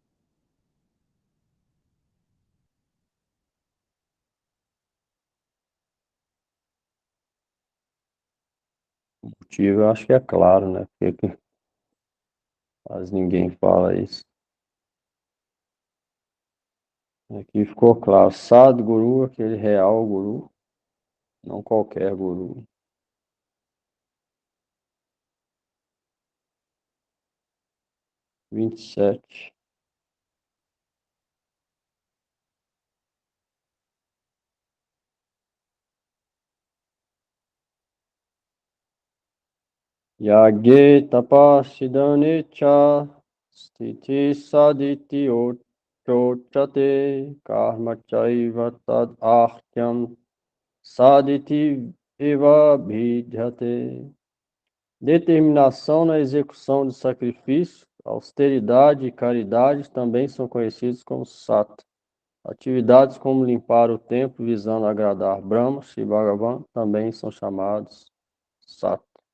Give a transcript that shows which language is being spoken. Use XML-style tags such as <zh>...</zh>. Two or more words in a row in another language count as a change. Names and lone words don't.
<pt>O motivo eu acho que é claro, né? Porque quase ninguém fala isso. Aqui ficou claro. Sadguru, aquele real guru, não qualquer guru. 27.</pt> <sa>Yagye tapashidane cha sthiti saditi chochate karma chaiva tad ahyam saditi eva bhijate.</sa> <pt>Determinação na execução de sacrifício, austeridade e caridade também são conhecidos como sata. Atividades como limpar o templo visando agradar Brahma, Shri Bhagavan, também são chamados sata.</pt>